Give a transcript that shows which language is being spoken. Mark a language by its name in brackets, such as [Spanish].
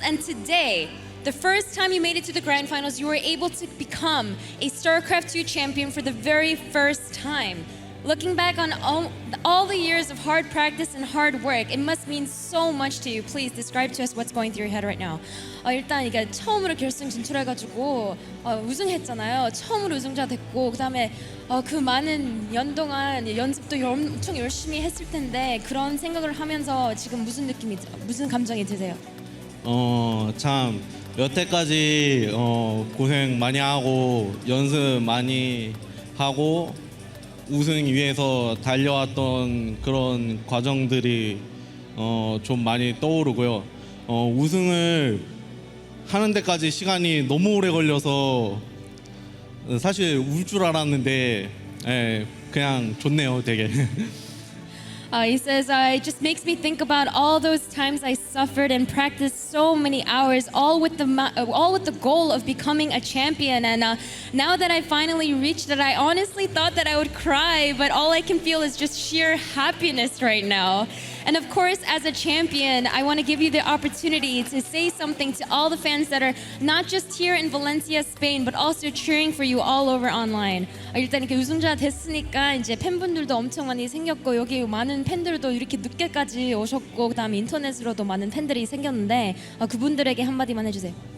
[English] And today, the first time you made it to the grand finals, you were able to become a StarCraft 2 champion for the very first time. Looking back on all the years of hard practice and hard work, it must mean so much to you. Please describe to us what's going through your head right now. [Korean] 일단 이게 처음으로 결승 진출해가지고 우승했잖아요. 처음으로 우승자 됐고 그다음에 그 많은 년 동안 연습도 엄청 열심히 했을 텐데 그런 생각을 하면서 지금 무슨 감정이 드세요? 참 여태까지 고생 많이 하고 연습 많이 하고 우승 위해서 달려왔던 그런 과정들이 좀 많이 떠오르고요. 우승을 하는 데까지 시간이 너무 오래 걸려서 사실 울 줄 알았는데 그냥 좋네요, 되게. [English] He says, it just makes me think about all those times I suffered and practiced so many hours, all with the goal of becoming a champion. And now that I finally reached it, I honestly thought that I would cry, but all I can feel is just sheer happiness right now. And of course, as a champion, I want to give you the opportunity to say something to all the fans that are not just here in Valencia, Spain, but also cheering for you all over online. [Korean] 일단 이렇게 우승자 됐으니까 이제 팬분들도 엄청 많이 생겼고 여기 많은 팬들도 이렇게 늦게까지 오셨고 그다음에 인터넷으로도 많은 팬들이 생겼는데 그분들에게 한마디만 해주세요.